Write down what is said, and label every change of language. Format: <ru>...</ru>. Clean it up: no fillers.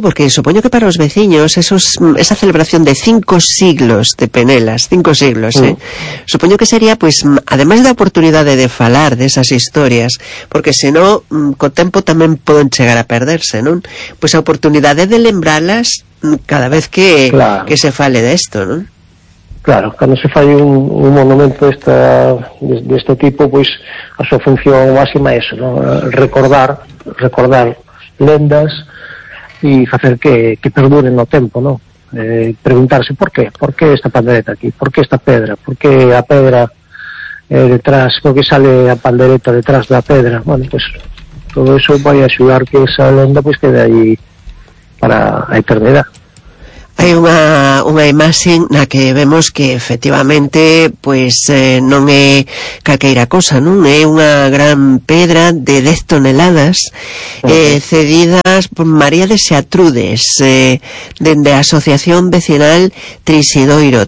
<es>Porque supongo que para los vecinos esa celebración de 5 siglos de Penelas, 5 siglos, ¿eh? Supongo que sería, pues, además</es> <gl>da oportunidade de falar de esas historias, porque si no, co tempo tamén poden chegar a perderse, ¿no? Pues a oportunidade de lembrarlas cada vez que se fale de esto, ¿no? Claro, cando se fai un monumento deste tipo, pues a súa función máxima é eso, ¿no? Recordar lendas e facer que perduren no tempo, ¿no? Preguntarse por qué esta pandereta aquí, por qué esta pedra, por qué a pedra detrás, por qué sale a pandereta detrás da pedra. Bueno, pues todo eso vai a axudar que esa lenda pues quede aí para a eternidade. Hai unha imaxe na que vemos que efectivamente pues non é calqueira cosa, non? É unha gran pedra de 10 toneladas cedidas por María de Xatrudes dende a Asociación Vecinal Trisidoiro.</gl>